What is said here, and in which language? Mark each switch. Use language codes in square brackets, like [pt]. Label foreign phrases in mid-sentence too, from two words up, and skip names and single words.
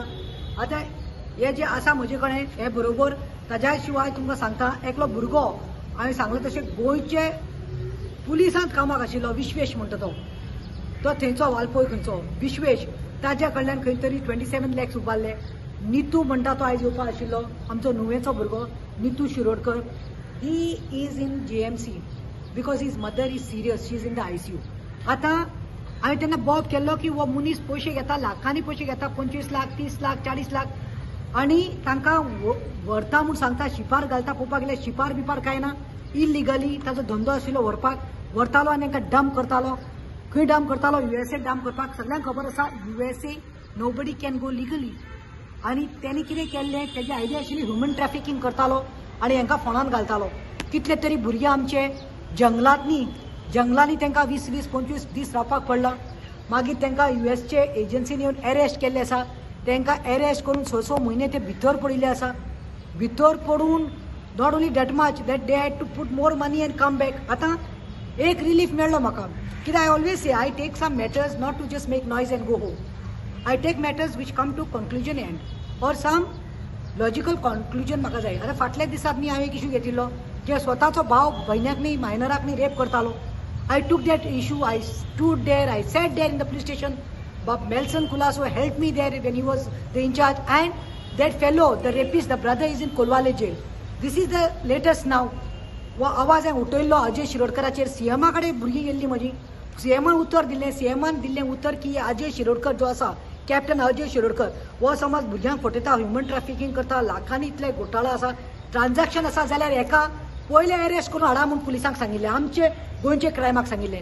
[kok] आतां हे जे आसा म्हजे कडेन हे बरोबर, ताज्या शिवाय तुमकां सांगता एकलो भुरगो हांवें सांगलें तशें गोंयचे पुलिसांत कामाक आशिल्लो, विश्वेश म्हणटा तो थंयचो वालपय खंयचो विश्वेश, ताज्या कडल्यान खंय तरी 27 lakhs उबारले. नितू म्हणटा तो आयज येवपा आशिल्लो, आमचो नुवेचो भुरगो नितू शिरोडकर. [en] He is in JMC because his mother is serious, she is in the ICU. [kok] आतां हांवें तेन्ना बॉब केल्लो की हो मनीस पयशे घेता, लाखांनी पयशे घेता, 25 लाख, 30 लाख, 40 लाख, आनी तांकां व्हरता म्हूण सांगता, शिपार घालता. पळोवपाक गेल्यार शिपार बिपार कांय ना, इलिगली ताजो धंदो आशिल्लो व्हरतालो आनी तांकां डंप करतालो. खंय डंप करतालो? USA डंप करपाक. सगळ्यांक खबर आसा USA [en] nobody can go legally. [kok] आनी तेणी कितें केल्लें, तेजी आयडिया आशिल्ली [en] human trafficking [kok] करतालो आनी हांकां फोंडान घालतालो. कितले तरी भुरगे आमचे जंगलांनी तांकां 20-25 दीस रावपाक पडला. मागीर तांकां USचे एजन्सीन येवन अरेस्ट केल्ले आसा. तांकां अरेस्ट करून 6 म्हयने ते भितर पडिल्ले आसा. भितर पडून [en] not only that much that they had to put more money and come back. [kok] आतां एक रिलीफ मेळ्ळो म्हाका, कित्याक [en] I always say I take some matters not to just make noise and go home. I take matters which come to conclusion end or some logical conclusion [kok] म्हाका जाय. आतां फाटल्या दिसांनी हांवें एक इशू घेतिल्लो जे स्वताचो भाव भयण्याक न्ही, मायनराक न्ही रेप करतालो. [en] I took that issue, I stood there, I sat there in the police station. Bob Melson Kulaso helped me there when he was the in charge, and that fellow, the rapist, the brother is in Kolwale jail. This is the latest now. [kok] वो आवाज हांवें उठयल्लो अजय शिरोडकराचेर. CMा कडेन भुरगीं गेल्लीं म्हजी, CMान उतर दिलें. CMान दिल्लें उतर की अजय शिरोडकर जो आसा, कॅप्टन अजय शिरोडकर, हो समज भुरग्यांक फटयता, [en] human trafficking [kok] करता, लाखांनी इतले घोटाळा आसा, ट्रान्झॅक्शन आसा, जाल्यार हेका पयले अरेस्ट करून हाडा म्हणून पुलिसांक सांगिल्लें, आमचे गोंयचे क्रायमाक सांगिल्लें.